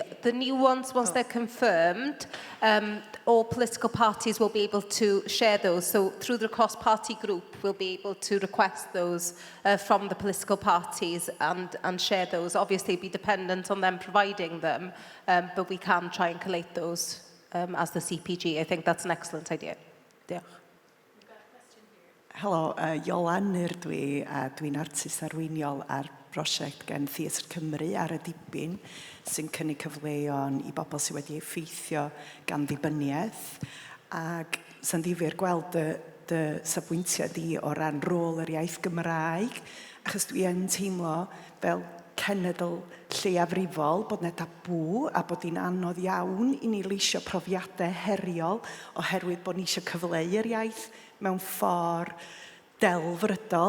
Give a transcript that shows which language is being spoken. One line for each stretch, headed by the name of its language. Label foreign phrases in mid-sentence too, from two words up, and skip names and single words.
English: The new ones, once they're confirmed, all political parties will be able to share those. So through the cross-party group, we'll be able to request those from the political parties and share those. Obviously, it'll be dependent on them providing them, but we can try and collate those as the CPG. I think that's an excellent idea. Yeah.
Welsh: Helo, Iolan ydw i, a dwi'n artist arweiniol ar brosiect gan Theatr Cymru ar y dibyn sy'n cynnig cyfleon i bobl sydd wedi effeithio gan ddibyniaeth. Ac sy'n ddifyr gweld dy safbwyntiau di o ran rôl yr iaith Gymraeg, achos dwi yn teimlo fel cenedl lleiafrifol bod yna tabw a bod hi'n anodd iawn i ni leisio profiadau heriol oherwydd bod ni eisiau cyfleu'r iaith mewn ffordd delfrydol.